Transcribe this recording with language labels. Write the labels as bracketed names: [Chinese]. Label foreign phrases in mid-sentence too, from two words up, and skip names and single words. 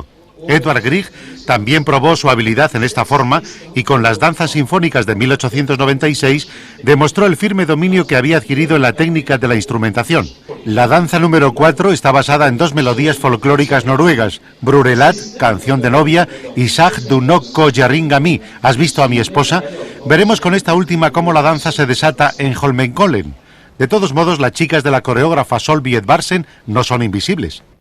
[Spanish] Edvard Grieg también probó su habilidad en esta forma y con las danzas sinfónicas de 1896 demostró el firme dominio que había adquirido en la técnica de la instrumentación. La danza número 4 está basada en dos melodías folclóricas noruegas, Brurelat, canción de novia, y Sag du nok kojaringa mi, ¿has visto a mi esposa? Veremos con esta última cómo la danza se desata en Holmenkollen. De todos modos, las chicas de la coreógrafa Solveig Edvardsen no son invisibles.